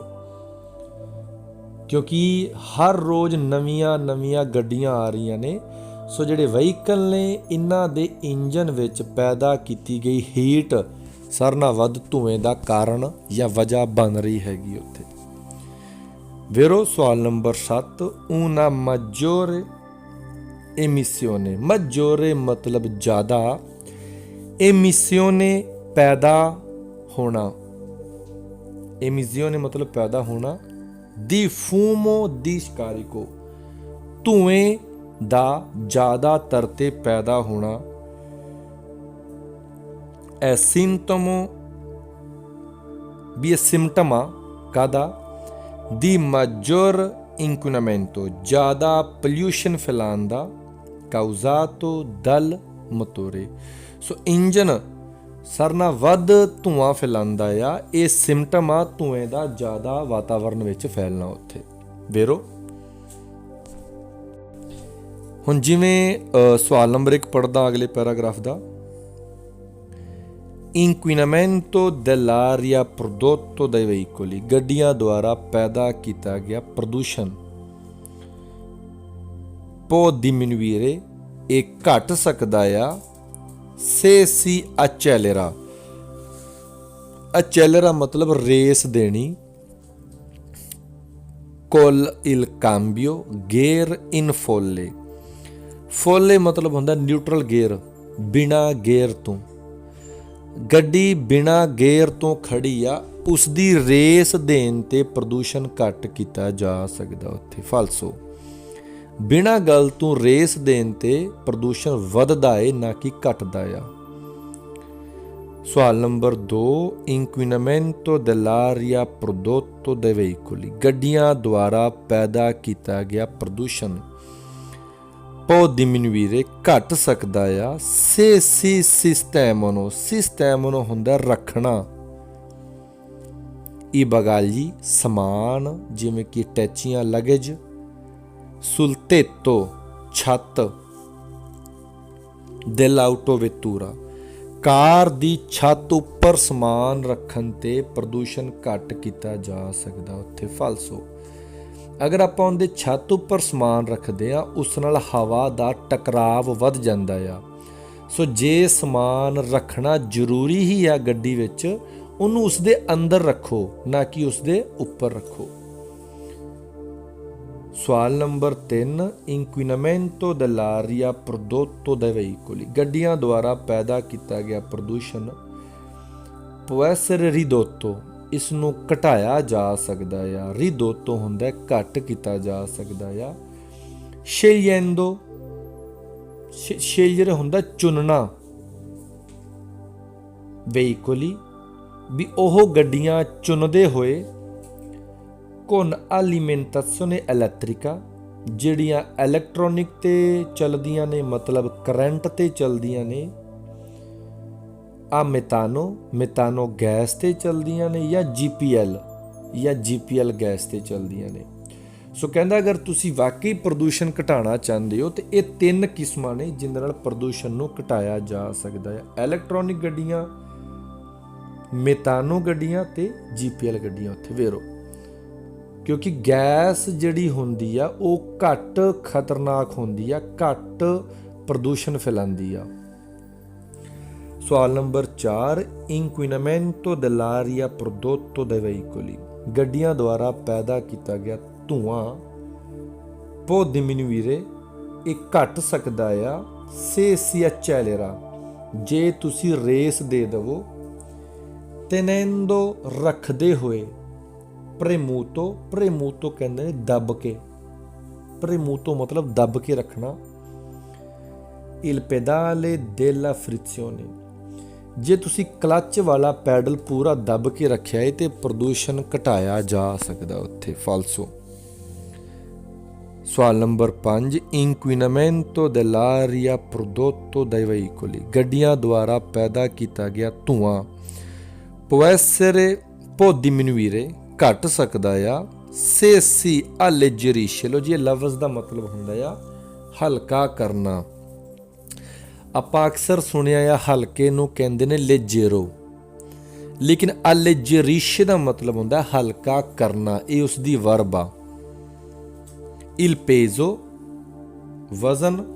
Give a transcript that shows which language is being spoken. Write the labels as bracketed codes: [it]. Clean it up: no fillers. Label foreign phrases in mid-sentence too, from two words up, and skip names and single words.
[pa] ਕਿਉਂਕਿ ਹਰ ਰੋਜ਼ ਨਵੀਆਂ ਗੱਡੀਆਂ ਆ ਰਹੀਆਂ ਨੇ। ਸੋ ਜਿਹੜੇ ਵਹੀਕਲ ਨੇ, ਇਹਨਾਂ ਦੇ ਇੰਜਨ ਵਿੱਚ ਪੈਦਾ ਕੀਤੀ ਗਈ ਹੀਟ ਸਾਰਿਆਂ ਨਾਲੋਂ ਵੱਧ ਧੂਏ ਦਾ ਕਾਰਨ ਜਾਂ ਵਜ੍ਹਾ ਬਣ ਰਹੀ ਹੈਗੀ ਉੱਥੇ ਵੇਰੋ। ਸਵਾਲ ਨੰਬਰ 7, [it] una maggiore emissione। [pa] maggiore ਮਤਲਬ ਜ਼ਿਆਦਾ, emissione ਪੈਦਾ ਹੋਣਾ, emissione ਮਤਲਬ ਪੈਦਾ ਹੋਣਾ, [it] di fumo di scarico [pa] ਧੂਏ ਦਾ ਜ਼ਿਆਦਾਤਰ ਤੇ ਪੈਦਾ ਹੋਣਾ। [it] è sintomo [pa] ਵੀ ਸਿੰਪਟਮਾ ਕਾਹਦਾ, [it] di maggior inquinamento [pa] ਜ਼ਿਆਦਾ ਪੋਲਿਊਸ਼ਨ ਫੈਲਾਉਣ ਦਾ, [it] causato dal motore। [pa] ਸੋ ਇੰਜਨ ਸਾਰਿਆਂ ਨਾਲੋਂ ਵੱਧ ਧੂਆਂ ਫੈਲਾਉਂਦਾ ਆ, ਇਹ ਸਿੰਪਟਮ ਆ ਧੂਏ ਦਾ ਜ਼ਿਆਦਾ ਵਾਤਾਵਰਨ ਵਿੱਚ ਫੈਲਣਾ ਉੱਥੇ ਵੇਰੋ। ਹੁਣ ਜਿਵੇਂ ਸਵਾਲ ਨੰਬਰ 1 ਪੜ੍ਹਦਾ ਅਗਲੇ ਪੈਰਾਗ੍ਰਾਫ ਦਾ, [it] inquinamento dell'aria prodotto dai veicoli। [pa] ਗੱਡੀਆਂ ਦੁਆਰਾ ਪੈਦਾ ਕੀਤਾ ਗਿਆ ਪ੍ਰਦੂਸ਼ਣ [it] può diminuire, [pa] ਇਹ ਘਟ ਸਕਦਾ ਆ, [it] se si accelera। [pa] accelera ਮਤਲਬ ਰੇਸ ਦੇਣੀ, [it] col il cambio gear in folle। [pa] folle ਮਤਲਬ ਹੁੰਦਾ [en] neutral gear, [pa] ਬਿਨਾ ਗੇਅਰ ਤੋਂ। ਗੱਡੀ ਬਿਨਾ ਗੇਅਰ ਤੋਂ ਖੜੀ ਆ, ਉਸ ਦੀ ਰੇਸ ਦੇਣ ਤੇ ਪ੍ਰਦੂਸ਼ਣ ਘੱਟ ਕੀਤਾ ਜਾ ਸਕਦਾ ਉੱਥੇ ਫਾਲਸੋ। ਬਿਨਾ ਗੱਲ ਤੋਂ ਰੇਸ ਦੇਣ ਤੇ ਪ੍ਰਦੂਸ਼ਣ ਵੱਧਦਾ ਏ, ਨਾ ਕਿ ਘਟਦਾ ਆ। ਸਵਾਲ ਨੰਬਰ 2, [it] inquinamento dell'aria prodotto dai veicoli। [pa] ਗੱਡੀਆਂ ਦੁਆਰਾ ਪੈਦਾ ਕੀਤਾ ਗਿਆ ਪ੍ਰਦੂਸ਼ਣ [it] può diminuire [pa] ਘਟ ਸਕਦਾ ਆ, [it] se si sistemano। [pa] sistemano ਹੁੰਦਾ ਰੱਖਣਾ, [it] i bagagli [pa] ਸਮਾਨ ਜਿਵੇਂ ਕਿ ਟੈਚੀਆਂ, ਲਗੇਜ, [it] sul tetto [pa] ਛੱਤ, dell'autovettura ਕਾਰ ਦੀ ਛੱਤ ਉੱਪਰ ਸਮਾਨ ਰੱਖਣ ਤੇ ਪ੍ਰਦੂਸ਼ਣ ਘੱਟ ਕੀਤਾ ਜਾ ਸਕਦਾ ਉੱਥੇ ਫਾਲਸੋ। ਅਗਰ ਆਪਾਂ ਉਹਦੇ ਛੱਤ ਉੱਪਰ ਸਮਾਨ ਰੱਖਦੇ ਆ, ਉਸ ਨਾਲ ਹਵਾ ਦਾ ਟਕਰਾਵ ਵੱਧ ਜਾਂਦਾ ਆ। ਸੋ ਜੇ ਸਮਾਨ ਰੱਖਣਾ ਜ਼ਰੂਰੀ ਹੀ ਆ ਗੱਡੀ ਵਿੱਚ, ਉਹਨੂੰ ਉਸਦੇ ਅੰਦਰ ਰੱਖੋ, ਨਾ ਕਿ ਉਸਦੇ ਉੱਪਰ ਰੱਖੋ। ਸਵਾਲ ਨੰਬਰ 3, [it] inquinamento dell'aria prodotto dai veicoli। [pa] ਗੱਡੀਆਂ ਦੁਆਰਾ ਪੈਦਾ ਕੀਤਾ ਗਿਆ ਪ੍ਰਦੂਸ਼ਣ [it] può essere ridotto, [pa] ਇਸ ਨੂੰ ਘਟਾਇਆ ਜਾ ਸਕਦਾ ਆ। ridotto ਹੁੰਦਾ ਘੱਟ ਕੀਤਾ ਜਾ ਸਕਦਾ ਆ। scegliendo, scegliere ਹੁੰਦਾ ਚੁਣਨਾ। veicoli, ਵੀ ਉਹ ਗੱਡੀਆਂ ਚੁਣਦੇ ਹੋਏ। [it] con alimentazione elettrica, [pa] ਜਿਹੜੀਆਂ ਇਲੈਕਟ੍ਰੋਨਿਕ ਤੇ ਚੱਲਦੀਆਂ ਨੇ, ਮਤਲਬ ਕਰੰਟ ਤੇ ਚੱਲਦੀਆਂ ਨੇ। ਆ ਮਿਤਾਨੋ ਗੈਸ ਤੇ ਚੱਲਦੀਆਂ ਨੇ, ਜਾਂ ਜੀਪੀਐਲ ਗੈਸ ਤੇ ਚੱਲਦੀਆਂ ਨੇ। ਸੋ ਕਹਿੰਦਾ ਅਗਰ ਤੁਸੀਂ ਵਾਕਈ ਪ੍ਰਦੂਸ਼ਣ ਘਟਾਉਣਾ ਚਾਹੁੰਦੇ ਹੋ ਤੇ ਇਹ 3 ਕਿਸਮਾਂ ਨੇ ਜਿਹਦੇ ਨਾਲ ਪ੍ਰਦੂਸ਼ਣ ਨੂੰ ਘਟਾਇਆ ਜਾ ਸਕਦਾ ਹੈ। ਇਲੈਕਟ੍ਰੋਨਿਕ ਗੱਡੀਆਂ, ਮਿਤਾਨੋ ਗੱਡੀਆਂ ਤੇ ਜੀਪੀਐਲ ਗੱਡੀਆਂ। ਉੱਥੇ ਵੇਰੋ, ਕਿਉਂਕਿ ਗੈਸ ਜਿਹੜੀ ਹੁੰਦੀ ਆ ਉਹ ਘੱਟ ਖਤਰਨਾਕ ਹੁੰਦੀ ਆ, ਘੱਟ ਪ੍ਰਦੂਸ਼ਣ ਫੈਲਾਉਂਦੀ ਆ। ਸਵਾਲ ਨੰਬਰ [it] 4, inquinamento dell'aria prodotto dai veicoli, [pa] ਗੱਡੀਆਂ ਦੁਆਰਾ ਪੈਦਾ ਕੀਤਾ ਗਿਆ ਧੂਆਂ। [it] può diminuire, [pa] ਇਹ ਘਟ ਸਕਦਾ ਆ। [it] se si accelera, [pa] ਜੇ ਤੁਸੀਂ ਰੇਸ ਦੇ ਦੇਵੋ। tenendo, ਰੱਖਦੇ ਹੋਏ। premuto ਕਹਿੰਦੇ ਨੇ ਦੱਬ ਕੇ। premuto ਮਤਲਬ ਦੱਬ ਕੇ ਰੱਖਣਾ। [it] il pedale della frizione, [pa] ਜੇ ਤੁਸੀਂ ਕਲੱਚ ਵਾਲਾ ਪੈਡਲ ਪੂਰਾ ਦੱਬ ਕੇ ਰੱਖਿਆ ਹੈ ਤੇ ਪ੍ਰਦੂਸ਼ਣ ਘਟਾਇਆ ਜਾ ਸਕਦਾ ਉੱਥੇ। ਫਾਲਸੋ। ਸਵਾਲ ਨੰਬਰ [it] 5, inquinamento dell'aria prodotto dai veicoli, [pa] ਗੱਡੀਆਂ ਦੁਆਰਾ ਪੈਦਾ ਕੀਤਾ ਗਿਆ ਧੂਆਂ। [it] può essere, può diminuire, [pa] ਘਟ ਸਕਦਾ ਆ। [it] se si alleggerisce, [pa] ਲੋ ਜੀ ਇਹ ਲਫ਼ਜ਼ ਦਾ ਮਤਲਬ ਹੁੰਦਾ ਆ ਹਲਕਾ ਕਰਨਾ। ਆਪਾਂ ਅਕਸਰ ਸੁਣਿਆ ਆ ਹਲਕੇ ਨੂੰ ਕਹਿੰਦੇ ਨੇ ਲੈਜੇਰੋ, ਲੇਕਿਨ alleggerisce ਦਾ ਮਤਲਬ ਹੁੰਦਾ ਹਲਕਾ ਕਰਨਾ। ਇਹ ਉਸ ਦੀ ਵਰਬ ਆ। [it] il peso, [pa] ਵਜ਼ਨ।